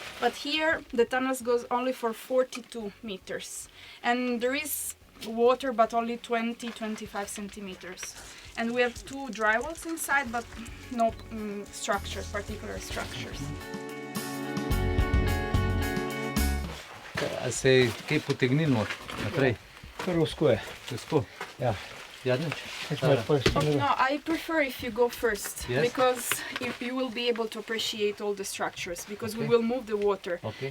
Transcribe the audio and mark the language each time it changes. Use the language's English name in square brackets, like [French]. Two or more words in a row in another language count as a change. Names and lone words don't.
[English] But here, the tunnels goes only for 42 meters. And there is water, but only 20-25 centimeters. And we have 2 dry wells inside, but no structures, particular structures. [Slovenian] A se je kaj potegnilo naprej? Kar usko je. Težko? Ja. Jadnič? [English] No, I prefer if you go first, Yes. because you will be able to appreciate all the structures, because we will move the water, Okay.